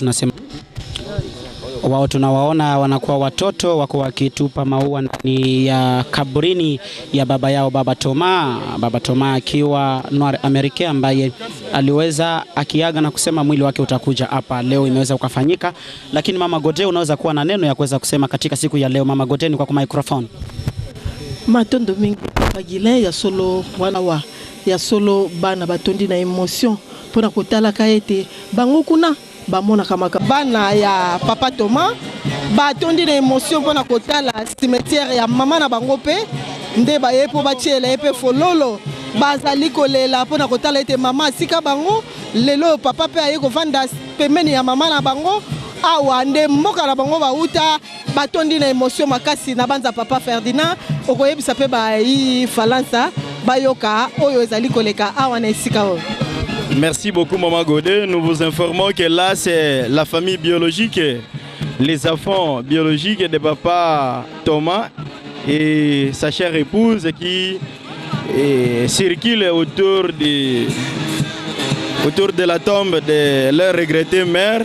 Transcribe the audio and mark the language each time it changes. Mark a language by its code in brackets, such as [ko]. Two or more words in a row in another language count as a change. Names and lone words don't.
[sw] Tunasema wao tunawaona wanakuwa watoto wako wakitupa maua ni ya kaburini ya baba yao Baba Thomas. Baba Thomas akiwa Noir America ambaye aliweza akiaga na kusema mwili wake utakuja hapa leo, imeweza ukafanyika. Lakini Mama Godet, unaweza kuwa na neno ya kuweza kusema katika siku ya leo? Mama Godet, ni kwa microphone. [ln] Matondo mingi pagile ya solo wala ya solo bana batondi na emotion pona kotala kaete bango kuna bamona kama bana ya Papa Thomas batondi na emotion pona kotala cimetière ya mama na bango pe nde ba yepo batiela epe fololo bazali kolela mpona kotala ete mama asika bango lelo papa mpe aye kovanda pembeni ya mama na bango awa nde mboka na bango bauta batondi na émotion makasi na banza papa Ferdinand okoyebisa mpe bayi Falansa bayoka oyo ezali koleka awa na esika oyo. [fr] Merci beaucoup Maman Godé. Nous vous informons que là c'est la famille biologique, les enfants biologiques de papa Thomas et sa chère épouse qui circulent autour de la tombe de leur regrettée mère.